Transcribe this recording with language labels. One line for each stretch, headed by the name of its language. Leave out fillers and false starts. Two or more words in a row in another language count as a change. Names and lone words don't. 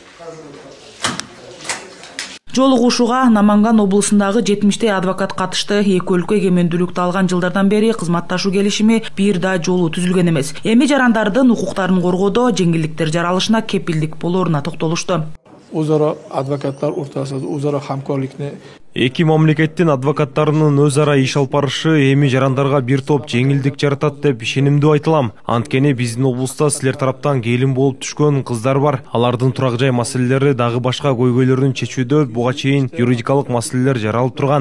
Kyrgyz: Жол угушууга Наманган облусундагы 70 адвокат катышты. Эки өлкө эгемендүүлүктү алган жылдардан бери кызматташуу келишими бир да жолу түзүлгөн эмес. Эми жарандардын укуктарын коргоодо жеңилдиктер жаралышына кепилдик болоруна токтолушту.
Uzbek: O'zaro advokatlar o'rtasida o'zaro hamkorlikni
Kyrgyz: эки мамлекеттин адвокаттарынын өз ара иш алып барышы эми жарандарга бир топ жеңилдик жаратат деп ишенимдүү айтылам. Анткени биздин облуста силер тараптан келин болуп түшкөн кыздар бар. Алардын турак жай маселелери дагы башка көйгөйлөрүн чечүүдө буга чейин юридикалык маселелер жаралып турган.